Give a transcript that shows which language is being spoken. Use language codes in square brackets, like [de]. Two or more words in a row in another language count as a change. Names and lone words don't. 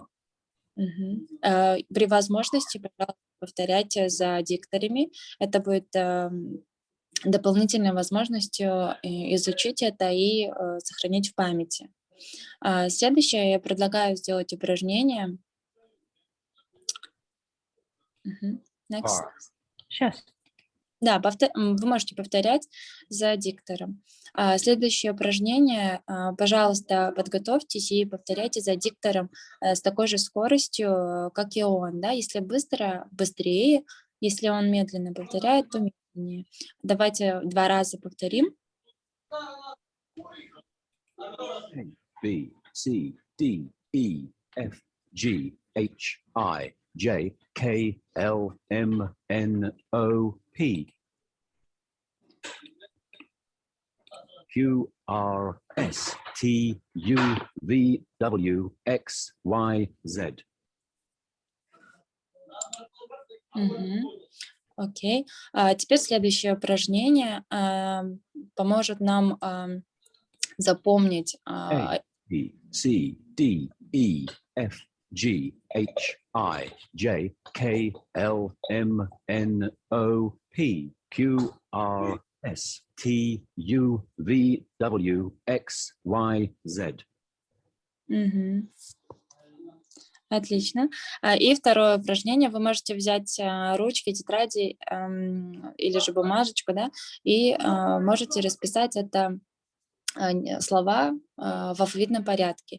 [ru] При возможности, пожалуйста, повторяйте за дикторами. Это будет дополнительной возможностью изучить это и сохранить в памяти. Следующее я предлагаю сделать упражнение. [en] Next. Car. [ru] Сейчас. Да, вы можете повторять за диктором. Следующее упражнение, пожалуйста, подготовьтесь и повторяйте за диктором с такой же скоростью, как и он. Да? Если быстро, быстрее, если он медленно повторяет, то медленнее. Давайте 2 раза повторим. [en] A, B, C, D, E, F, G, H, I, J, K, L, M, N, O, P, Q, R, S, T, U, V, W, X, Y, Z. [ru] Окей. Теперь следующее упражнение поможет нам запомнить [en] A, B, C, D, E, F, G, H, I, J, K, L, M, N, O, P, Q, R, S, T, U, V, W, X, Y, Z. [ru] Мгм. Отлично. И второе упражнение. Вы можете взять ручки, тетради или же бумажечку, да, и можете расписать это слова в алфавитном порядке.